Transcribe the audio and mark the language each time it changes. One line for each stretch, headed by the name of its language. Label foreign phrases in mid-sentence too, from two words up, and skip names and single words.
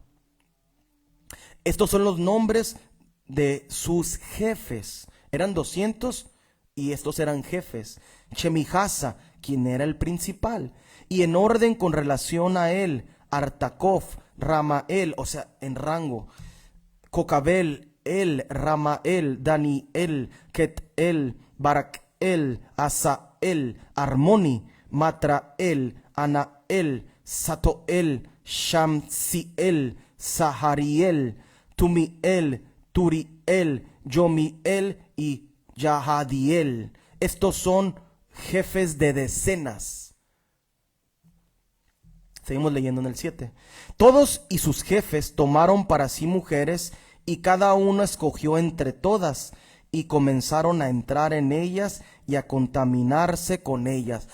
Spanish: Estos son los nombres de sus jefes. Eran 200 y estos eran jefes. Chemijasa, quien era el principal, y en orden con relación a él, Artacov, Ramael, o sea, en rango, Cocabel, Ramael, Daniel, Ketel, Barakel, Asael, Armoni, Matrael, Anael, Satoel, Shamsiel, Sahariel, Tumiel, Turiel, Yomiel y Yahadiel. Estos son jefes de decenas. Seguimos leyendo en el 7. Todos y sus jefes tomaron para sí mujeres, y cada uno escogió entre todas, y comenzaron a entrar en ellas y a contaminarse con ellas.